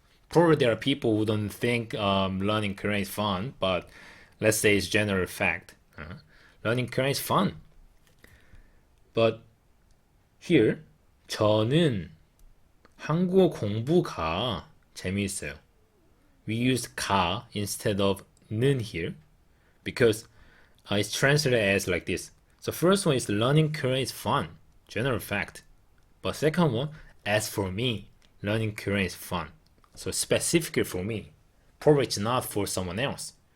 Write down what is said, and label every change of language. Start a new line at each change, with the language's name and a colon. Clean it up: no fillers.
English: Probably there are people who don't think learning Korean is fun, but let's say it's general fact. Learning Korean is fun. But here,
Korean: 저는 한국어 공부가 재미있어요.
English: We use 가 instead of 는 here because it's translated as like this. So first one is learning Korean is fun, general fact. But second one, as for me, learning Korean is fun. So specifically for me, probably it's not for someone else.